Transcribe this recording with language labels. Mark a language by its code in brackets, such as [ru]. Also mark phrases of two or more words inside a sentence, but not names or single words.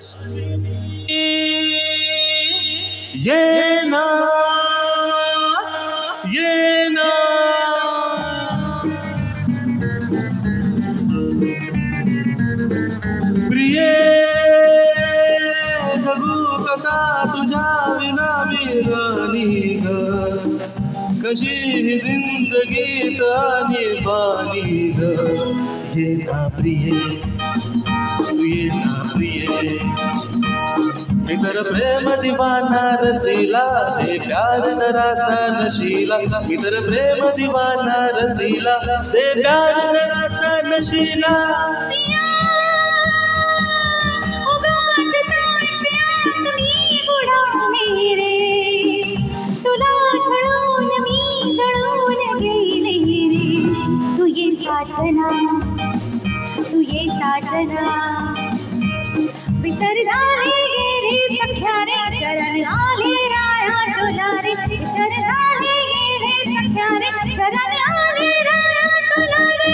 [mr] ये ना ये ना प्रिये जगू कसा तुझ्या विना विरानी ग कशी ही जिंदगीत आणि बानी ग ये ना प्रिये तू ये ना प्रिये मी तर [hi] प्रेम दिवाना रसीला [mr] ते [hi] प्यार जरासा नशीला [mr] मी तर [hi] प्रेम दिवाना रसीला [mr] ते [hi] प्यार जरासा नशीला [mr] तुला छळून मी जळून गेले रे तू ये साजना तू ये साजना विसर झाले गेले सख्या रे शरण आले राया तुला रे विसर झाले गेले सख्या रे शरण आले राया तुला रे